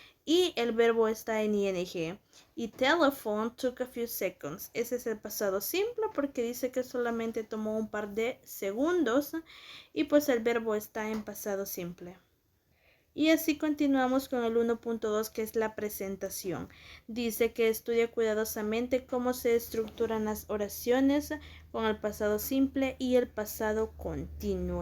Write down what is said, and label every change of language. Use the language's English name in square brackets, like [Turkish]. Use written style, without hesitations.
[Spanish] Y el verbo está en ing. [English] Y telephone took a few seconds. [Spanish] Ese es el pasado simple porque dice que solamente tomó un par de segundos. Y pues el verbo está en pasado simple. Y así continuamos con el 1.2 que es la presentación. Dice que estudia cuidadosamente cómo se estructuran las oraciones con el pasado simple y el pasado continuo.